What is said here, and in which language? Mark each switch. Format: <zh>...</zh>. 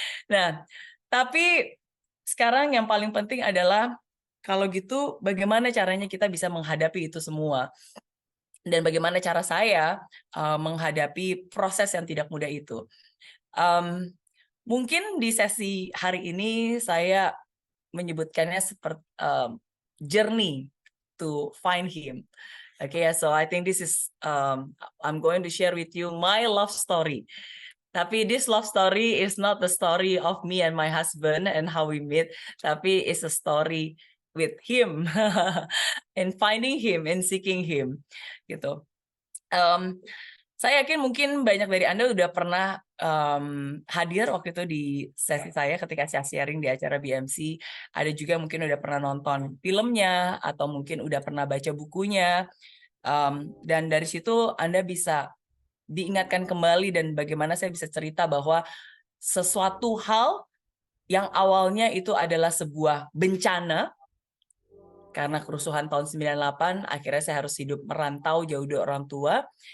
<id>Nah, tapi sekarang yang paling penting adalah kalau gitu bagaimana caranya kita bisa menghadapi itu semua. Dan bagaimana cara saya menghadapi proses yang tidak mudah itu. Mungkin di sesi hari ini saya menyebutkannya seperti</id> <en>journey to find him. Okay, so I think this is I'm going to share with you my love story.</en> <id>Tapi</id> <en>this love story is not the story of me and my husband and how we meet,</en> <id>tapi</id> <en>it's a story with him and finding him and seeking him,</en> <id>gitu. Saya yakin mungkin banyak dari Anda udah pernah hadir waktu itu di sesi saya ketika saya sharing di acara BMC. Ada juga mungkin udah pernah nonton filmnya atau mungkin udah pernah baca bukunya. Dan dari situ Anda bisa diingatkan kembali dan bagaimana saya bisa cerita bahwa sesuatu hal yang awalnya itu adalah sebuah bencana karena kerusuhan tahun 98, akhirnya saya harus hidup merantau jauh dari orang tua.</id>